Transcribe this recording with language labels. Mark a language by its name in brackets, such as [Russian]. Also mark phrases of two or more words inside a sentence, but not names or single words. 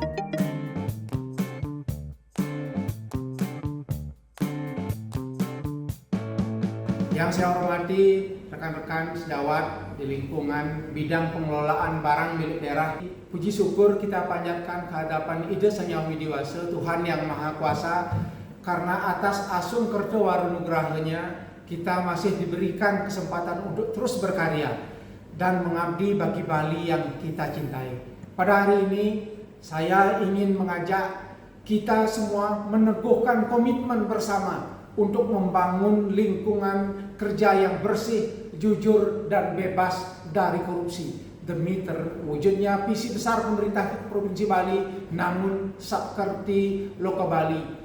[Indonesian] Yang saya hormati rekan-rekan sejawat di lingkungan bidang pengelolaan barang milik daerah, puji syukur kita panjatkan kehadapan Ida Sang Hyang Widiwasa, Tuhan Yang Maha Kuasa, karena atas asung kerto warunugrahanya kita masih diberikan kesempatan untuk terus berkarya dan mengabdi bagi Bali yang kita cintai. Pada hari ini saya ingin mengajak kita semua meneguhkan komitmen bersama untuk membangun lingkungan kerja yang bersih, jujur, dan bebas dari korupsi demi terwujudnya visi besar pemerintah Provinsi Bali namun Satkerti Loka Bali.